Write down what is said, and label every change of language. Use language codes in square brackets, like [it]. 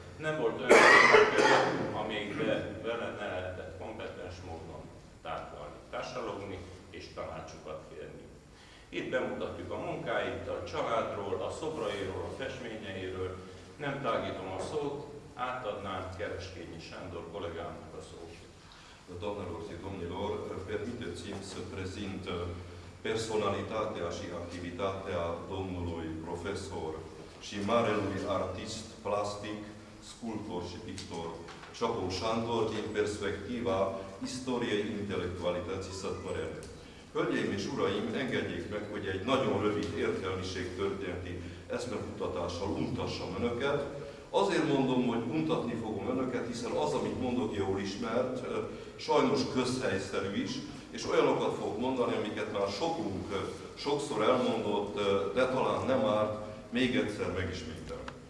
[hu] Nem volt olyan témakör, amikbe vele ne lehetett kompetens módon tárgyalni, társalogni és tanácsokat kérni. Itt bemutatjuk a munkáit, a családról, a szobrairól, a festményeiről. Nem tágítom a szót, átadnám Kereskényi Sándor kollégámnak a szót. [ro] Doamnelor și domnilor, permiteți-mi să prezint personalitatea și activitatea domnului profesor și marelui artist plastic, sculptor și pictor Csapó Sándor din perspectiva istoriei intelectualității sătmărene. [hu] Hölgyeim és uraim, engedjék meg, hogy egy nagyon rövid értelmiségtörténeti eszmefutatással untassam önöket. Azért mondom, hogy untatni fogom önöket, hiszen az, amit mondok, jól ismert, sajnos közhelyszerű is, és olyanokat fogok mondani, amiket már sokunk sokszor elmondott, de talán nem árt még egyszer megismételni.